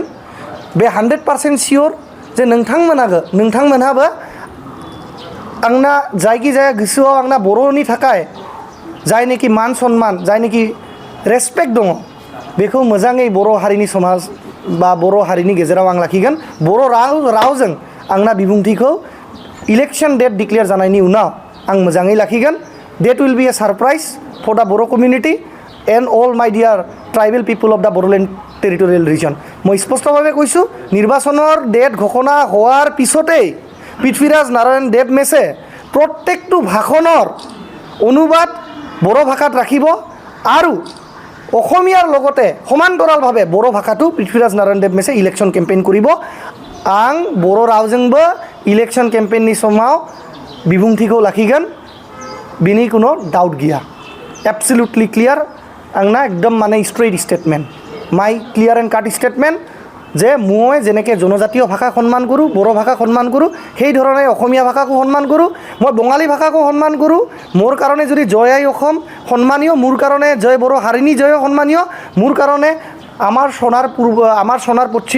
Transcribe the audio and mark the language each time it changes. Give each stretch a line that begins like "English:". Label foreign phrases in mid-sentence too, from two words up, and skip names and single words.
Bodo: बे 100% सियर जे नोंथांमोनहाबो आंना जायखिजाया गोसोआव आंना बर'नि थाखाय जायनोखि मान सन्मान, जायनोखि रेसपेक्ट दङ, बेखौ मोजाङै बर' हारिनि समाज बा बर' हारिनि गेजेराव आं लाखिगोन। बर' रावजों आंना बिबुंथिखौ
English: election date declare
Bodo: जानायनि उनाव आं मोजाङै लाखिगोन।
English: date will be a surprise for the Bodo community and all my dear tribal people of the Bodoland territorial region.
Assamese: মই স্পষ্টভাৱে কৈছোঁ, নিৰ্বাচনৰ ডেট ঘোষণা হোৱাৰ পিছতেই পৃথ্বীৰাজ নাৰায়ণ দেৱ মেছে প্ৰত্যেকটো ভাষণৰ অনুবাদ বড়ো ভাষাত ৰাখিব আৰু অসমীয়াৰ লগতে সমান্তৰালভাৱে বড়ো ভাষাটো পৃথ্বীৰাজ নাৰায়ণ দেৱ মেছে
English: election campaign
Assamese: কৰিব।
Bodo: आं बर' रावजोंबो इलेक्शन केम्पेइननि समाव बिबुंथिखौ लाखिगोन, बिनि कुनो डाउट गैया।
English: absolutely clear
Bodo: आंना एकदम माने
English: straight statement, my clear and cut statement
Assamese: যে মই যেনেকৈ জনজাতীয় ভাষাক সন্মান কৰোঁ, বড়ো ভাষাক সন্মান কৰোঁ, সেই ধৰণে অসমীয়া ভাষাকো সন্মান কৰোঁ, মই বঙালী ভাষাকো সন্মান কৰোঁ। মোৰ কাৰণে যদি জয় আই অসম সন্মানীয়, মোৰ কাৰণে জয় বড়ো হাৰিণী জয় সন্মানীয়, মোৰ কাৰণে আমাৰ সোণাৰ পশ্চিম।